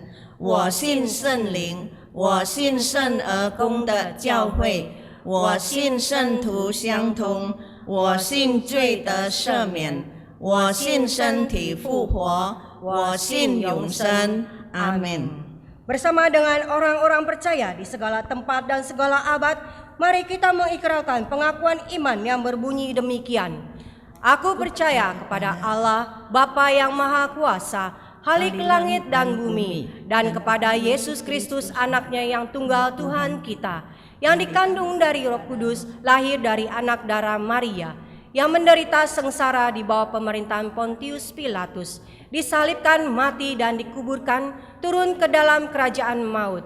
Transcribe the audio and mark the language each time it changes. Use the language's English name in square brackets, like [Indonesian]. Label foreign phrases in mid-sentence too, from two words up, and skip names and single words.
[Chinese] 我信聖靈，我信聖而公的教會，我信聖徒相通，我信罪的赦免，我信身體復活，我信永生。阿門。 [Indonesian] Bersama dengan orang-orang percaya di segala tempat dan segala abad, mari kita mengikrarkan pengakuan iman yang berbunyi demikian. Aku percaya kepada Allah, Bapa yang Maha Kuasa, Khalik langit dan bumi, dan kepada Yesus Kristus anaknya yang tunggal Tuhan kita, yang dikandung dari Roh Kudus, lahir dari anak darah Maria, yang menderita sengsara di bawah pemerintahan Pontius Pilatus, disalibkan, mati dan dikuburkan, turun ke dalam kerajaan maut.